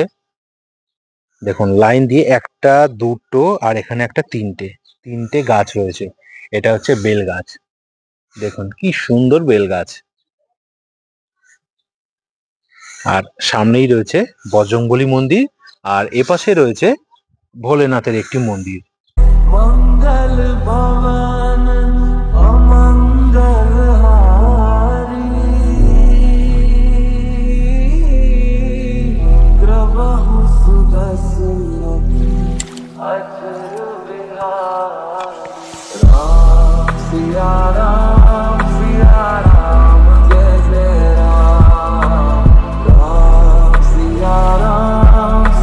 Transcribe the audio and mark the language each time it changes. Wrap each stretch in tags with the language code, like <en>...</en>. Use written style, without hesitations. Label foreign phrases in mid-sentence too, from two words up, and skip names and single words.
<bn>দেখুন লাইন দিয়ে একটা, দুটো, আর এখানে একটা, তিনটে, তিনটে গাছ রয়েছে। এটা হচ্ছে বেল গাছ, দেখুন কি সুন্দর বেল গাছ। আর সামনেই রয়েছে বজরংবলী মন্দির, আর এপাশে রয়েছে ভোলেনাথের একটি মন্দির।</bn> <awa>मंगल भवन अमंगल हारी ग्रवहु सुदसरथ अचर विहारी राम सिया राम जय जय राम राम सिया राम</awa>